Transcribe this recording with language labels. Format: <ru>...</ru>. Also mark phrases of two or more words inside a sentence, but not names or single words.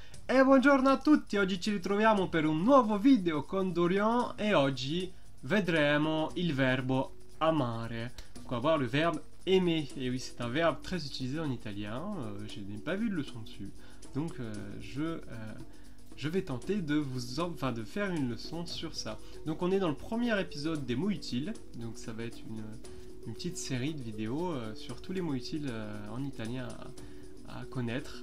<it>E buongiorno a tutti, oggi ci ritroviamo per un nuovo video con Dorian e oggi vedremo il verbo amare.</it> <fr>Donc on va voir le verbe aimer. Et oui, c'est un verbe très utilisé en italien, je n'ai pas vu de leçon dessus. Donc je vais tenter de de faire une leçon sur ça. Donc on est dans le premier épisode des mots utiles, donc ça va être une petite série de vidéos sur tous les mots utiles en italien à connaître.</fr>